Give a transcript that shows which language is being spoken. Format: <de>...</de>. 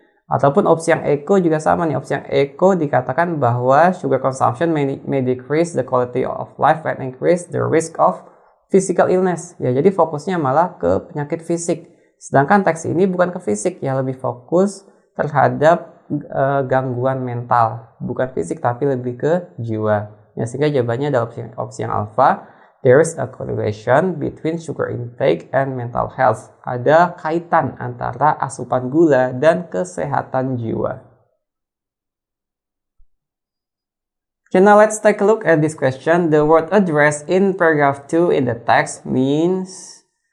<id>Ataupun opsi yang eco juga sama nih. Opsi yang eco dikatakan bahwa</id> <en>sugar consumption may decrease the quality of life and increase the risk of physical illness.</en> <id>Ya, jadi fokusnya malah ke penyakit fisik. Sedangkan teks ini bukan ke fisik, ya lebih fokus terhadap gangguan mental, bukan fisik tapi lebih ke jiwa. Ya, sehingga jawabannya adalah opsi yang alfa.</id> <en>There is a correlation between sugar intake and mental health.</en> <id>Ada kaitan antara asupan gula dan kesehatan jiwa.</id> <en>Okay, now let's take a look at this question. The word address in paragraph 2 in the text means.</en>